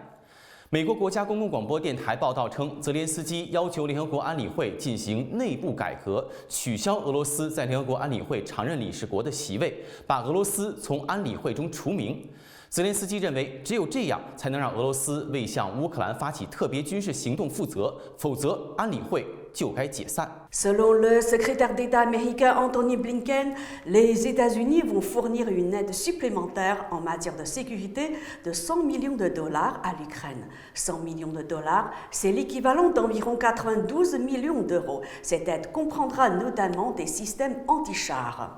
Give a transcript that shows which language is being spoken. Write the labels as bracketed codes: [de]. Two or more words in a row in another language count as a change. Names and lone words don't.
[zh] 美国国家公共广播电台报道称，泽连斯基要求联合国安理会进行内部改革，取消俄罗斯在联合国安理会常任理事国的席位，把俄罗斯从安理会中除名。泽连斯基认为，只有这样才能让俄罗斯为向乌克兰发起特别军事行动负责，否则安理会就该解散。 [fr] Selon le secrétaire d'État américain Antony Blinken, les États-Unis vont fournir une aide supplémentaire en matière de sécurité de 100 millions de dollars à l'Ukraine. 100 millions de dollars, c'est l'équivalent d'environ 92 millions d'euros. Cette aide comprendra notamment des systèmes anti-chars.